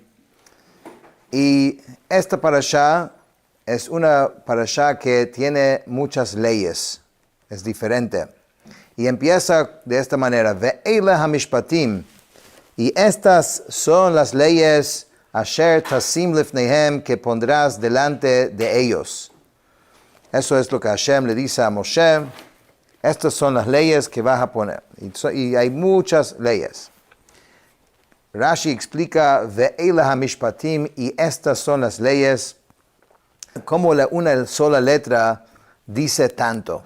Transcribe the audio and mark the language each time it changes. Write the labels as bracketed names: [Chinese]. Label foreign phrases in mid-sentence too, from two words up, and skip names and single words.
[Spanish] Y esta parashá es una parashá que tiene muchas leyes, es diferente. Y empieza de esta manera, [Hebrew] ואלה המשפטים, [Spanish] y estas son las leyes [Hebrew] אשר תשים לפניהם, [Spanish] que pondrás delante de ellos. Eso es lo que Hashem le dice a Moshe. Estas son las leyes que vas a poner. Y hay muchas leyes. Rashi explica, [Hebrew] ואלה המשפטים, [Spanish] y estas son las leyes, como una sola letra dice tanto.